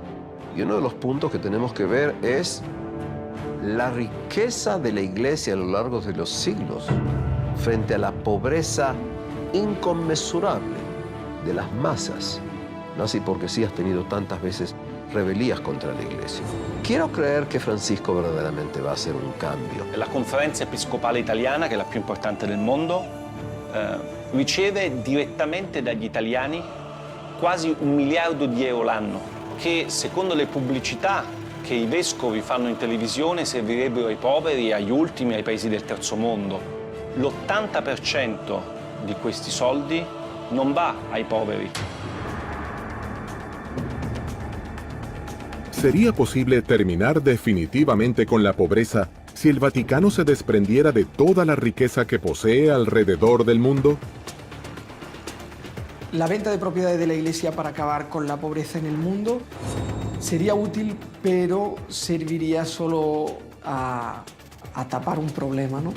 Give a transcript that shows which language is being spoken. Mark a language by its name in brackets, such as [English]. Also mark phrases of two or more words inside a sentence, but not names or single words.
[Spanish] Y uno de los puntos que tenemos que ver es la riqueza de la Iglesia a lo largo de los siglos frente a la pobreza inconmensurable de las masas. No así porque sí has tenido tantas veces rebelías contra la Iglesia. Quiero creer que Francisco verdaderamente va a hacer un cambio. [Italian] La Conferenza Episcopale Italiana, che è la più importante del mondo, riceve direttamente dagli italiani quasi 1 miliardo di euro l'anno, che secondo le pubblicità che i vescovi fanno in televisione servirebbero ai poveri, agli ultimi, ai paesi del terzo mondo. L'80% di questi soldi non va ai poveri. [Spanish] ¿Sería posible terminar definitivamente con la pobreza si el Vaticano se desprendiera de toda la riqueza que posee alrededor del mundo? La venta de propiedades de la Iglesia para acabar con la pobreza en el mundo sería útil, pero serviría solo a tapar un problema, ¿no?